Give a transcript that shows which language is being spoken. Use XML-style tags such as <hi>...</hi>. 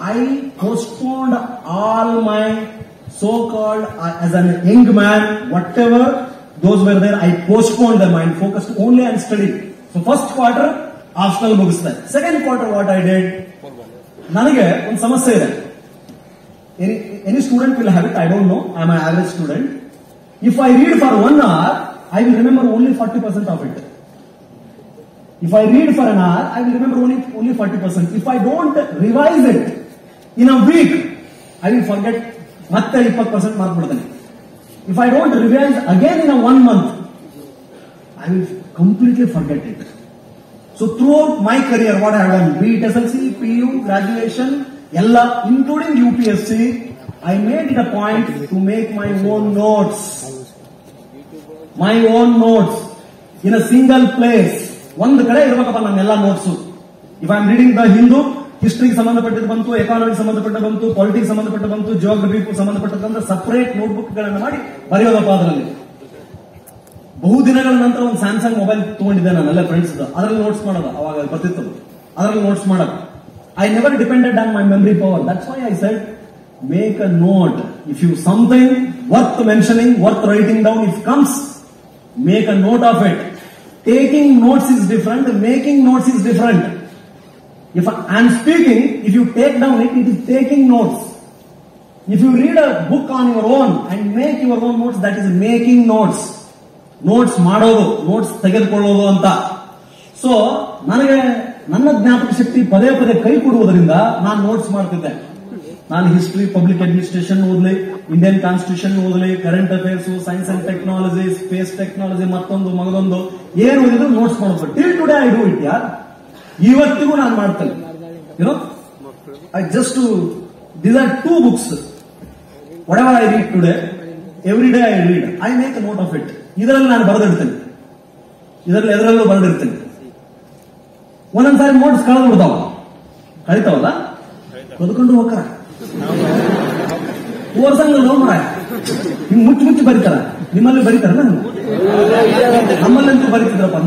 <en>I postponed all my so called as an young man, whatever those were there, I postponed them and focused only on study. So first quarter after ಮುಗಿಸ್ದೆ. Second quarter what I did,</en> <kn>ನನಗೆ ಒಂದು ಸಮಸ್ಯೆ ಇದೆ.</kn> <en>Any student will have it, I don't know. I am an average student. If I read for 1 hour, I will remember only 40% of it. If I read for an hour, I will remember only 40%. If I don't revise it in a week, I will forget</en> <kn>ಮತ್ತೆ 20% mark ಬಿಡ್ತೇನೆ.</kn> <en>If I don't revise again in a 1 month, I will completely forget it. So throughout my career, what I have done, be it SLC, PU, graduation, ella, including UPSC, I made it a point to make my own notes. My own notes in a single place.</en> <kn>ಒಂದು ಕಡೆ ಇರಬೇಕಪ್ಪ ನನ್ನೆಲ್ಲ notes.</kn> <en>if I am reading the Hindu,</en> <kn>ಹಿಸ್ಟ್ರಿಗೆ ಸಂಬಂಧಪಟ್ಟಿದ್ದು ಬಂತು, economy ಸಂಬಂಧಪಟ್ಟ ಬಂತು, politics ಸಂಬಂಧಪಟ್ಟ ಬಂತು, geography ಸಂಬಂಧಪಟ್ಟಂದ್ರೆ separate notebook ಗಳನ್ನ ಮಾಡಿ ಬರೆಯೋದಪ್ಪ ಅದರಲ್ಲಿ. ಬಹುದಿನಗಳ ನಂತರ ಒಂದು ಸ್ಯಾಮ್ಸಂಗ್ ಮೊಬೈಲ್ ತಗೊಂಡಿದ್ದೆ ನಾನೆಲ್ಲ ಫ್ರೆಂಡ್ಸ್, ಅದರಲ್ಲಿ ನೋಟ್ಸ್ ಮಾಡೋದು, ಅವಾಗ ಬರ್ತಿತ್ತು, ಅದರಲ್ಲಿ ನೋಟ್ಸ್ ಮಾಡೋದು.</kn> <en>I never depended on my memory power. That's why I said make a note. If you something worth mentioning, worth writing down, if comes, make a note of it. Taking notes is different, making notes is different. If I am speaking, if you take down it, it is taking notes. If you read a book on your own and make your own notes, that is making notes.</en> <kn>Notes ಮಾಡೋದು, notes ತೆಗೆದುಕೊಳ್ಳೋದು ಅಂತ. So ನನಗೆ ನನ್ನ ಜ್ಞಾಪಕ ಶಕ್ತಿ ಪದೇ ಪದೇ ಕೈ ಕೊಡುವುದರಿಂದ ನಾನು ನೋಟ್ಸ್ ಮಾಡ್ತಿದ್ದೆ. ನಾನು ಹಿಸ್ಟ್ರಿ, ಪಬ್ಲಿಕ್ ಅಡ್ಮಿನಿಸ್ಟ್ರೇಷನ್ ಓದಲಿ, ಇಂಡಿಯನ್ ಕಾನ್ಸ್ಟಿಟ್ಯೂಷನ್ ಓದಲಿ, current affairs, science and technology, space technology, ಮತ್ತೊಂದು ಮಗದೊಂದು ಏನು ಓದಿದ್ರು ನೋಟ್ಸ್ ಮಾಡೋದು.</kn> <en>Till today I do it ಯಾರ್.</en> <kn>ಇವತ್ತಿಗೂ ನಾನು ಮಾಡ್ತೇನೆ.</kn> <en>You know, I just these are 2 books. whatever I read today, every day I read, I make a note of it.</en> <kn>ಇದರಲ್ಲಿ ನಾನು ಬರೆದಿಡ್ತೇನೆ, ಇದರಲ್ಲಿ ಎದರಲ್ಲೂ ಬರೆದಿರ್ತೇನೆ. ಒಂದೊಂದ್ಸಾರಿ ನೋಟ್ಸ್ ಕಳಿತಾವಲ್ಲ, ಕದ್ಕೊಂಡು ಹೋಗ್ತಾರ, ಓರ್ಸಂಗಲ್ಲ ಮರ, ಹಿಂಗ್ ಮುಚ್ಚಿ ಬರೀತಾರ. ನಿಮ್ಮಲ್ಲಿ ಬರೀತಾರ, ನಮ್ಮಲ್ಲಂತೂ ಬರೀತಿದ್ರಪ್ಪ.</kn>